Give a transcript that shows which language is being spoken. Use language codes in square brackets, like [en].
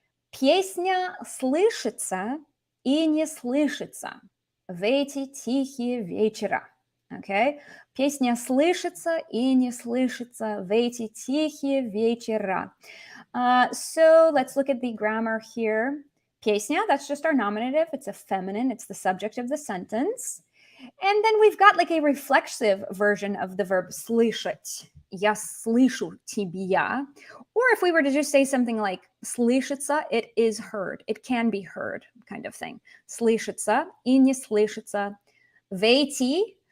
[ru] Песня слышится и не слышится в эти тихие вечера. [en] Okay? [ru] Песня слышится и не слышится в эти тихие вечера. [en] So let's look at the grammar here. Песня, that's just our nominative. It's a feminine. It's the subject of the sentence. And then we've got like a reflexive version of the verb слышать. [ru] Я слышу тебя. [en] Or if we were to just say something like слышится, it is heard. It can be heard kind of thing. [ru] Слышится и не слышится в эти.